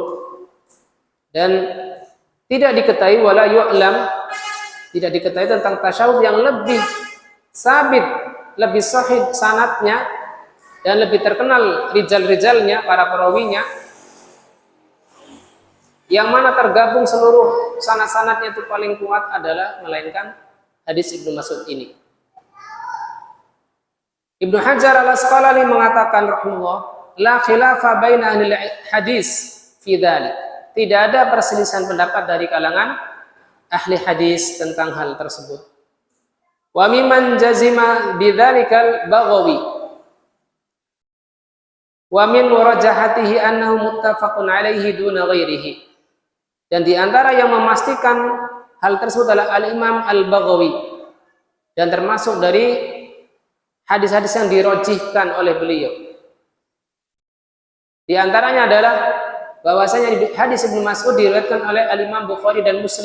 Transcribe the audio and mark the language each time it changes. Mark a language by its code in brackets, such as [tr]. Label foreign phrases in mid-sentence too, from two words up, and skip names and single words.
[id] Dan tidak diketahui [ar] ولا يعلم, [id] tidak diketahui tentang tasyahud yang lebih sabit, lebih sahih sanadnya dan lebih terkenal rijal-rijalnya, para perawinya, yang mana tergabung seluruh sanad-sanadnya itu paling kuat adalah melainkan hadis Ibnu Mas'ud ini. Ibnu Hajar Al-Asqalani mengatakan rahimahullah, [ar] لا خلاف بين أهل الحديث في ذلك. [id] Tidak ada perselisihan pendapat dari kalangan ahli hadis tentang hal tersebut. [ar] و ممن جزم بذلك البغوي. و من مرجحاته أنه متفق عليه دون غيره. [id] Dan di antara yang memastikan hal tersebut adalah Al-Imam Al-Baghawi, dan termasuk dari hadis-hadis yang dirojihkan oleh beliau. Di antaranya adalah bahwasanya hadis Ibnu Mas'ud diriwayatkan oleh Al-Imam Bukhari dan Muslim.